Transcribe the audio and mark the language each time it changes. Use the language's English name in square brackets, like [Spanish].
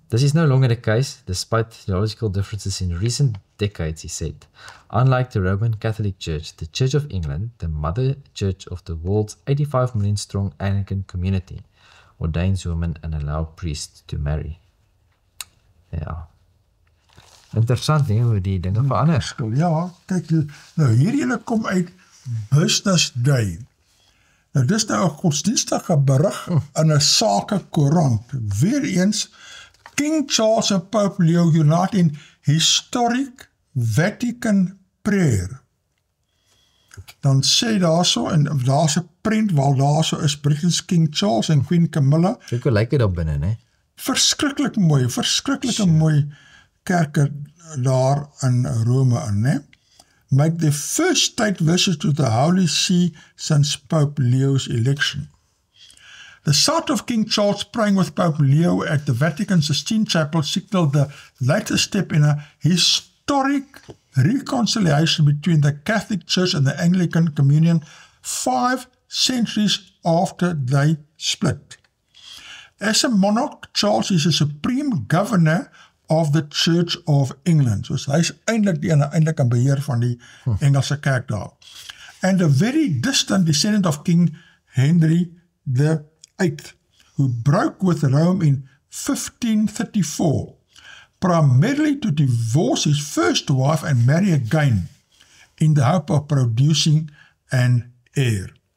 [English] This is no longer the case, despite theological differences in recent decades, he said. Unlike the Roman Catholic Church, the Church of England, the mother church of the world's 85 million strong Anglican community, ordains women and allows priests to marry. [Afrikaans] Ja. Interessant nie, hoe die dinge verander. Ja, kyk, nou hierdie kom uit Business Day. Nou dis nou 'n godsdienstige berig in 'n sakekoerant. Weereens, [English] King Charles en Pope Leo unite in historic Vatican prayer. [Afrikaans] Dan sê daarso, en daar's 'n prent waar daarso is Britain's King Charles en Queen Camilla. Kyk hoe lyk dit daar binne, né? Verskriklik mooi kerke daar in Rome in, né? [English] Make the first state visit to the Holy See since Pope Leo's election. The sight of King Charles praying with Pope Leo at the Vatican Sistine Chapel signaled the latest step in a historic reconciliation between the Catholic Church and the Anglican Communion 5 centuries after they split. As a monarch, Charles is a supreme governor of the Church of England. [Afrikaans] So hy is eintlik die eintlik aan beheer van die Engelse kerk daar. [English] And a very distant descendant of King Henry VIII, who broke with Rome in 1534, primarily to divorce his first wife and marry again in the hope of producing an heir.